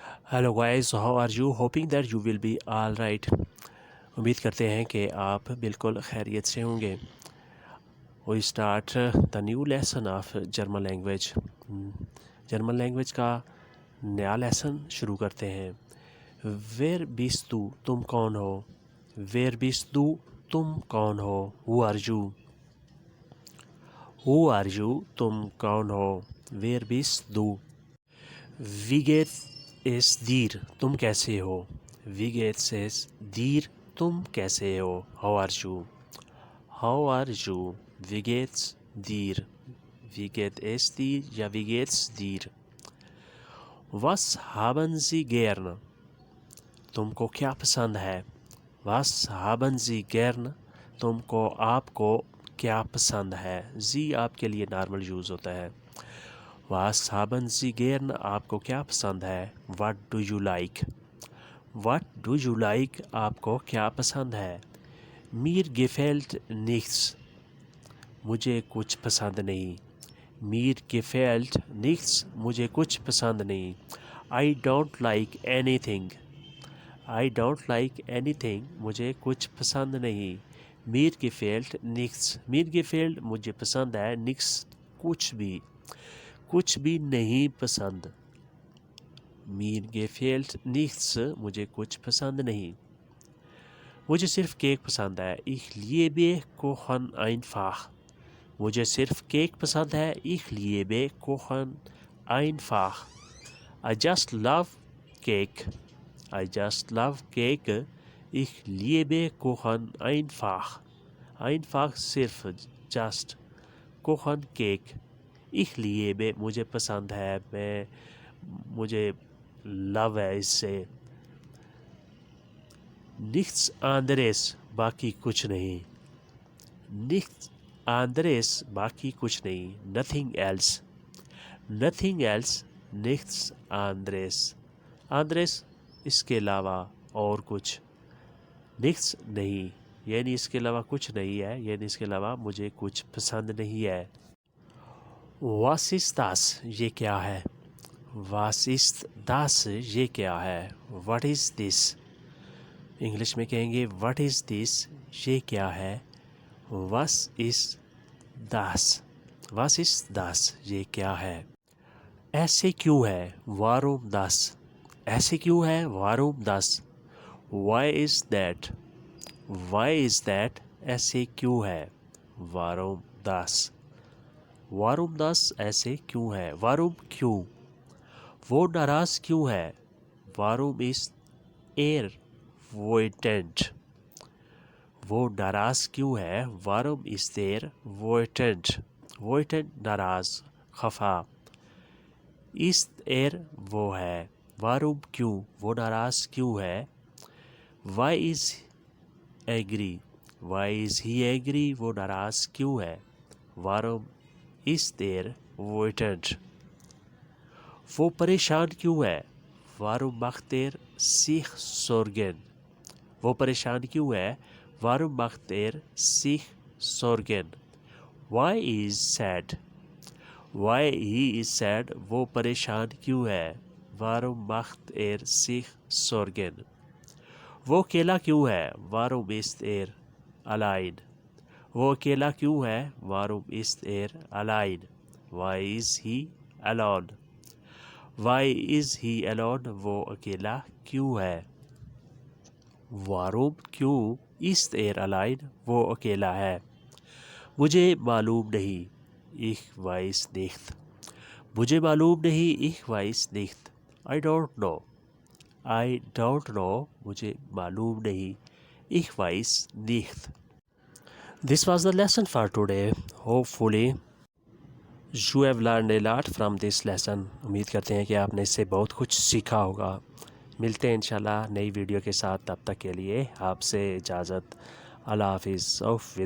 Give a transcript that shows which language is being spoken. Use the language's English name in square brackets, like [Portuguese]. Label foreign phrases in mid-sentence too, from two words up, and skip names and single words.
[English] Hello guys, How are you? Hoping that you will be all right. [Hindi] उम्मीद करते हैं कि आप बिल्कुल खैरियत से होंगे। [English] We start the new lesson of German language. German language [Hindi] का नया लेसन शुरू करते हैं। [German] Wer bist du, [Hindi] तुम कौन हो? [German] Wer bist du, [Hindi] तुम कौन हो? [English] Who are you? Who are you, [Hindi] तुम कौन हो? [German] Wer bist du. Wie geht es dir, [Hindi] तुम कैसे हो? [German] Wie geht es dir, [Hindi] तुम कैसे हो? [English] How are you? How are you? [German] Wie geht's dir. Wie geht es dir या wie geht's dir। Was haben Sie gern? [Hindi] तुमको क्या पसंद है? [German] Was haben Sie gern? [Hindi] तुमको आपको क्या पसंद है? जी आपके लिए [English] normal use [Hindi] होता है। [German] Was haben Sie gern? [Hindi] आपको क्या पसंद है? [English] What do you like? What do you like? [Hindi] आपको क्या पसंद है? [German] Mir gefällt nichts. [Hindi] मुझे कुछ पसंद नहीं। [German] Mir gefällt nichts. [Hindi] मुझे कुछ पसंद नहीं। [English] I don't like anything. I don't like anything. [Hindi] मुझे कुछ पसंद नहीं। [German] Mir gefällt nichts. Mir gefällt [Hindi] मुझे पसंद है। Nichts कुछ भी नहीं पसंद। [German] Mir gefällt nichts, [Hindi] मुझे कुछ पसंद नहीं। मुझे सिर्फ केक पसंद है। [German] Ich liebe Kuchen einfach. [Hindi] मुझे सिर्फ केक पसंद है। [German] Ich liebe Kuchen einfach. [English] I just love cake. I just love cake. [German] Ich liebe Kuchen einfach. Einfach सिर्फ just. Kuchen केक। Ich liebe [Hindi] मुझे पसंद है। मुझे लव है इससे। [German] Nichts anderes [Hindi] बाकी कुछ नहीं। [German] Nichts anderes [Hindi] बाकी कुछ नहीं। [English] Nothing else. Nothing else. [German] Nichts anderes. [Hindi] Anderes इसके अलावा और कुछ। Nichts नहीं यानी इसके अलावा कुछ नहीं है, यानी इसके अलावा मुझे कुछ पसंद नहीं है। [German] Was ist das? [Hindi] ये क्या है? [German] Was ist das? [Hindi] ये क्या है? [English] What is this? [Hindi] इंग्लिश में कहेंगे [English] What is this? [Hindi] ये क्या है? [German] Was is das? Was ist das? [Hindi] ये क्या है? ऐसे क्यों है? [German] Warum das? [Hindi] ऐसे क्यों है? [German] Warum das? [English] Why is that? Why is that? [Hindi] ऐसे क्यों है? [German] Warum das? Warum das? [Hindi] ऐसे क्यों है? Warum क्यों? वो नाराज़ क्यों है? [German] Warum ist er wütend? [Hindi] वो नाराज़ क्यों है? [German] Warum ist er wütend? [Hindi] Wütend नाराज़, खफा। [German] Ist er [Hindi] वो है। Warum क्यों? वो नाराज़ क्यों है? [English] Why is angry? Why is he angry? [Hindi] वो नाराज़ क्यों है? [German] Warum ist er wütend? [Hindi] वो परेशान क्यों है? [German] Warum macht er sich Sorgen? [Hindi] वो परेशान क्यों है? [German] Warum macht er sich Sorgen? [English] Why is sad? Why he is sad? [Hindi] वो परेशान क्यों है? [German] Warum macht er sich Sorgen? [Hindi] वो अकेला क्यों है? [German] Warum ist er allein? [Hindi] वो अकेला क्यों है? [German] Warum ist er allein? [English] Why is he alone? Why is he alone? [Hindi] वो अकेला क्यों है? [German] Warum क्यों ist er allein? [Hindi] वो अकेला है। मुझे मालूम नहीं। [German] Ich weiß nicht. [Hindi] मुझे मालूम नहीं। [German] Ich weiß nicht. [English] I don't know. I don't know. [Hindi] मुझे मालूम नहीं। [German] Ich weiß nicht. [English] This was the lesson for today. Hopefully you have learned a lot from this lesson. [Hindi] उम्मीद करते हैं कि आपने इससे बहुत कुछ सीखा होगा। मिलते हैं इंशाल्लाह नई वीडियो के साथ। तब तक के लिए आपसे इजाज़त। अल्लाह हाफिज़।